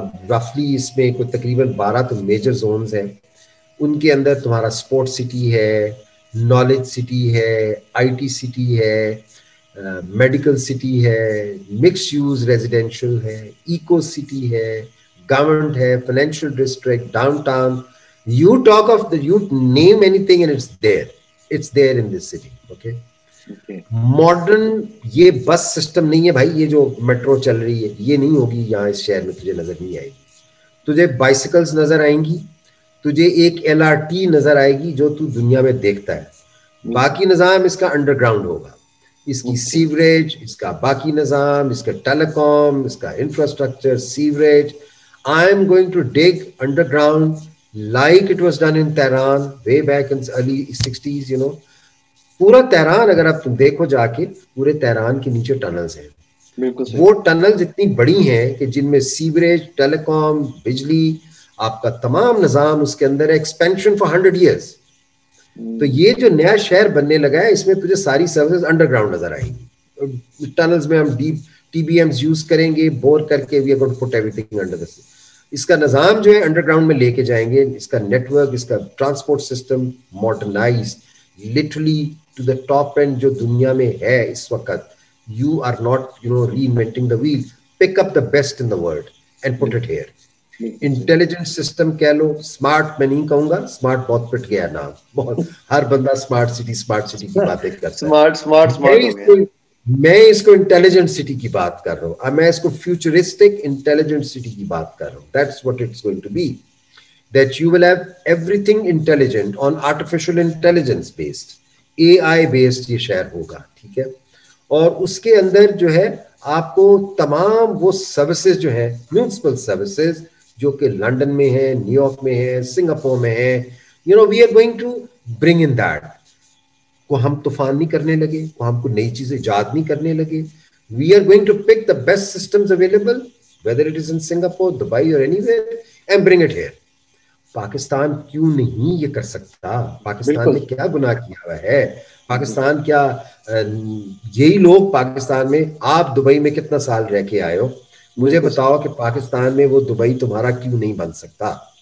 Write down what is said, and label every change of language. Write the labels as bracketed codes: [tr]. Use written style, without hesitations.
[ur] رفلی اس میں کوئی تقریباً 12 تو میجر زونز ہیں. ان کے اندر تمہارا اسپورٹ سٹی ہے, نالج سٹی ہے, آئی ٹی سٹی ہے, میڈیکل سٹی ہے, مکس یوز ریزیڈینشل ہے, ایکو سٹی ہے, گورنمنٹ ہے, financial district, down town. [en] You talk of you name anything and it's there in this city. Okay. [ur] Modern یہ بس system نہیں ہے بھائی, یہ جو میٹرو چل رہی ہے یہ نہیں ہوگی یہاں اس شہر میں, تجھے نظر نہیں آئے گی. تجھے بائسیکلز نظر آئیں گی, تجھے ایک LRT نظر آئے گی جو تو دنیا میں دیکھتا ہے. باقی نظام اس کا انڈر گراؤنڈ ہوگا, اس کی سیوریج, اس کا باقی نظام, اس کا ٹیلی کام, اس کا infrastructure, sewerage. [en] I am going to dig underground like it was done in Tehran way back in early 60s, you know. [ur] پورا تہران اگر آپ تم دیکھو جا کے, پورے تہران کے نیچے ٹنلز ہیں. وہ ٹنلز اتنی بڑی ہیں کہ جن میں سیوریج, ٹیلی کام, بجلی, آپ کا تمام نظام اس کے اندر ہے. [en] Expansion for 100 years. [ur] تو یہ جو نیا شہر بننے لگا ہے اس میں تجھے ساری سروسز انڈر گراؤنڈ نظر آئیں گی. ٹنلز میں ہم ڈیپ TBMs یوز کریں گے, بور کر کے [en] We are going to put everything under the. [ur] اس کا نظام جو ہے انڈر گراؤنڈ میں لے کے جائیں گے. اس کا نیٹ ورک, اس کا transport system modernise [en] literally to the top and [ur] جو دنیا میں ہے اس وقت. [en] You are not reinventing the wheel, pick up the best in the world and put it here. [ur] Intelligent system کہہ لو, اسمارٹ میں نہیں کہوں گا, اسمارٹ بہت پٹ گیا نام, بہت ہر بندہ اسمارٹ سٹی کی باتیں کرتا ہے. میں اس کو انٹیلیجنٹ سٹی کی بات کر رہا ہوں, میں اس کو فیوچرسٹک انٹیلیجنٹ سٹی کی بات کر رہا ہوں. [en] that's what it's going to be, that you will have everything intelligent on artificial intelligence based, AI based [ur] یہ شہر ہوگا, ٹھیک ہے. اور اس کے اندر جو ہے آپ کو تمام وہ سروسز جو ہیں, میونسپل سروسز جو کہ لنڈن میں ہیں, نیو یارک میں ہیں, سنگاپور میں ہیں, [en] We are going to bring in that. [ur] کو ہم طوفان نہیں کرنے لگے, کو ہم کو نئی چیزیں ایجاد نہیں کرنے لگے. [en] We are going to pick the best systems available whether it is in Singapore, Dubai or anywhere and bring it here. [ur] Pakistan کیوں نہیں یہ کر سکتا؟ پاکستان نے کیا گناہ کیا ہوا ہے؟ پاکستان کیا یہی لوگ پاکستان میں, آپ دبئی میں کتنا سال رہ کے آئے ہو, مجھے بتاؤ کہ پاکستان میں وہ دبئی تمہارا کیوں نہیں بن سکتا؟